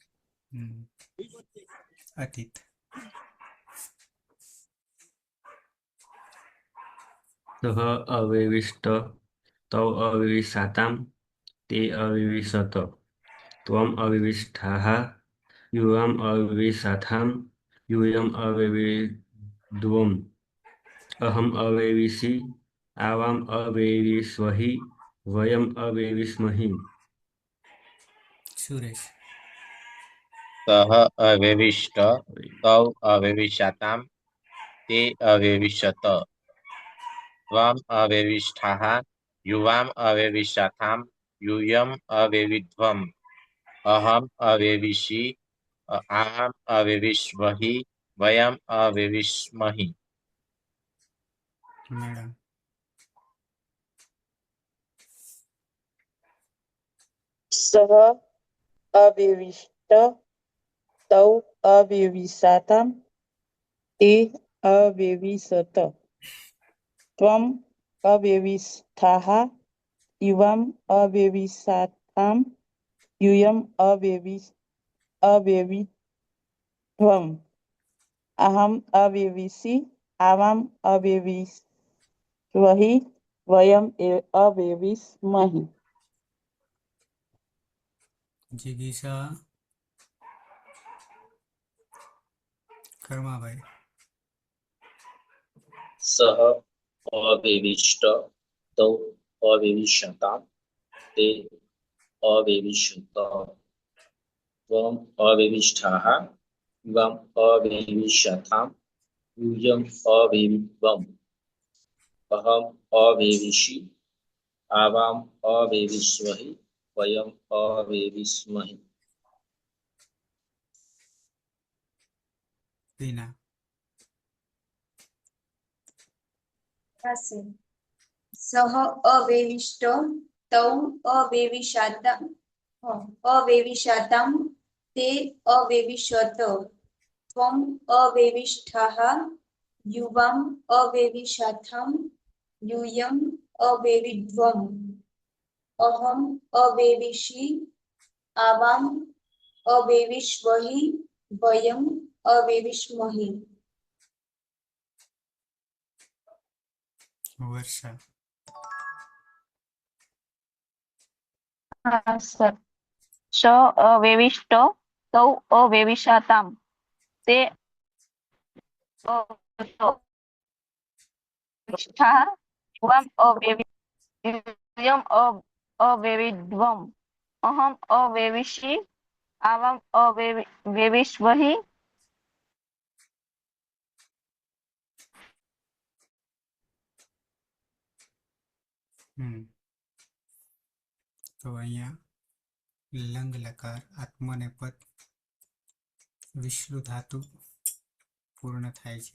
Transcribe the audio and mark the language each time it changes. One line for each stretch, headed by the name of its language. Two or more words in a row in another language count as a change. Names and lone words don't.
Sanskrit: અતીત. સહ અવેવિષ્ટ તવ અવિવિશાતામ તે અવિવિશત ત્વમ અવિવિષ્ઠાઃ યુવામ અવિવિશાથામ यूयम अवेविद्वम् अहम अवेविषि आवाम अवेविष्वहि वयम अवेविष्महि। સુરેશ. સહ અવેવિષ્ટ તવ અવેવિશાતામ તે અવેવિશત ત્વમ અવેવિષ્ઠાઃ યુવામ અવેવિશાથામ यूयम अवेविध्वम् अहम अवेविषि आवाम अवेविष्वहि वयम अवेविष्महि। મેડમ. સહ અવિવિષ્ટ તૌ અવિવિશાતામ તે અવિવિશત ત્વમ અવિવિષ્ઠાઃ યુવામ અવિવિશાતામ यूयम अवेविध्वम् अहम अवेविषि आवाम अवेविष्वहि वयम अवेविष्महि। જિગીષા. કર્માભાઈ. સહ અવેવિષ્ટ તૌ અવેવિશતામ તે અવેવિશત ત્વમ અવેવિષ્ઠાઃ યુવામ અવેવિશાથામ यूयम अवेविद्वम् अहम अवेविषि आवाम अवेविष्वहि वयम अवेविष्महि। ટીના. સહ અવેવિષ્ટ તૌ અવેવિશાતામ તે અવેવિશત ત્વમ અવેવિષ્ઠાઃ યુવામ અવેવિશાથામ यूयम अवेविद्वम् अहम अवेविषि आवाम अवेविष्वहि वयम अवेविष्महि। વર્ષા.
Gujarati: હા સર.
Sanskrit: શ અવેવિષ્ટ તૌ અવેવિશાતામ તે અવિવિષ્ઠાઃ યુવામ અવેવિદ્વम् અહમ અવેવિષि आवाम अवेविष्वहि
Gujarati: તો અહીંયા લંગ લકાર આત્મનેપદ વિષ્ણુ ધાતુ પૂર્ણ થાય છે.